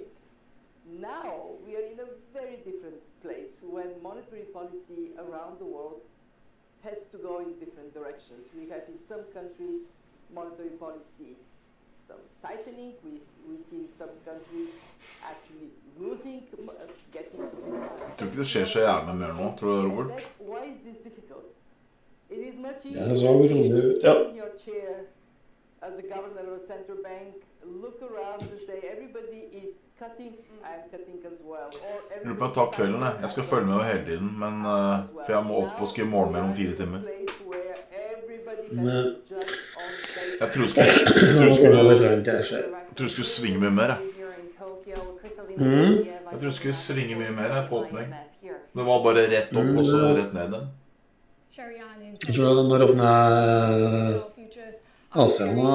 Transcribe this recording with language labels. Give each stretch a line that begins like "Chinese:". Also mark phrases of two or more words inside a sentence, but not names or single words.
English: Now we are in a very different place when monetary policy around the world has to go in different directions. We have in some countries monetary policy some tightening. We see some countries actually losing, getting to be more.
Norwegian: Jeg tror ikke det skjer så jævlig mer nå, tror du, Robert?
English: Why is this difficult? It is much
Norwegian: Ja,
English: easier
Norwegian: det så rolig ut,
English: to
Norwegian: ja.
English: sit in your chair as a governor of a central bank, look around and say everybody is cutting, I'm cutting as well. Or
Norwegian: Jeg lurer på å ta kvelden, jeg. Jeg skal følge med hele tiden, men for jeg må opp og skrive morgenmail om 4 timer.
English: place where everybody
Norwegian: Jeg tror du skulle svinge mye mer, jeg. Jeg tror du skulle svinge mye mer her på åpning. Det var bare rett opp og så rett ned den. Så når åpner Asian da?